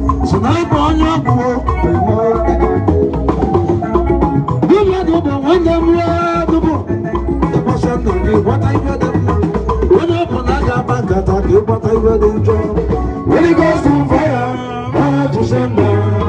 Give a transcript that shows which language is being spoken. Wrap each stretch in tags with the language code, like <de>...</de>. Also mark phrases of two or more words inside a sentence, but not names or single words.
<ig>So na ịbụ onye ọgwụ o, bụ nwanne m nwa dụbụ. Ịkpọsa ndụ gị, gwọta iwe dị mma. Onye ọ bụla ga-agba nkata ka ịgwọta iwe dị njọ.</ig> <en>Holy Ghost on fire, fire to send down.</en>